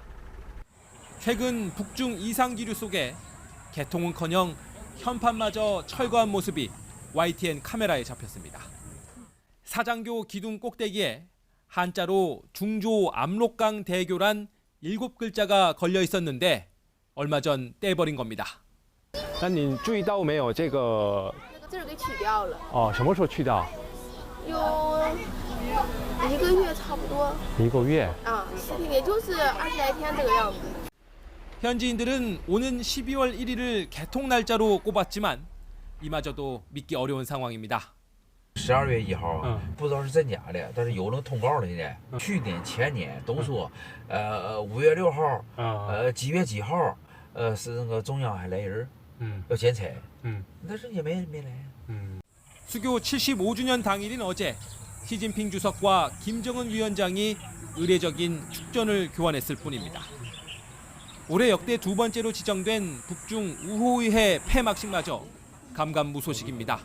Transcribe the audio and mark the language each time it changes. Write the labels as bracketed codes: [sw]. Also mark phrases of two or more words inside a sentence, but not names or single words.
[ko] 최근 북중 이상 기류 속에 개통은커녕 현판마저 철거한 모습이 YTN 카메라에 잡혔습니다. 사장교 기둥 꼭대기에 한자로 중조 압록강 대교란 7글자가 걸려 있었는데 얼마 전 떼버린 겁니다. [zh] 那你注意到没有这个？字儿给取掉了。哦，什么时候去掉？有1个月差不多。 1个月。 10天，也就是20来天这个样子。 [ko] 현지인들은 오는 12월 1일을 개통 날짜로 꼽았지만 이마저도 믿기 어려운 상황입니다. [zh] 12 月1号，不知道是真假的，但是有那个通告的呢。去年、前年都说，5月6号，几月几号，是那个中央还来人，要剪彩，但是也没来。 [ko] 수교 75주년 당일인 어제 시진핑 주석과 김정은 위원장이 의례적인 축전을 교환했을 뿐입니다. 올해 역대 두 번째로 지정된 북중 우호의회 폐막식마저 감감무소식입니다.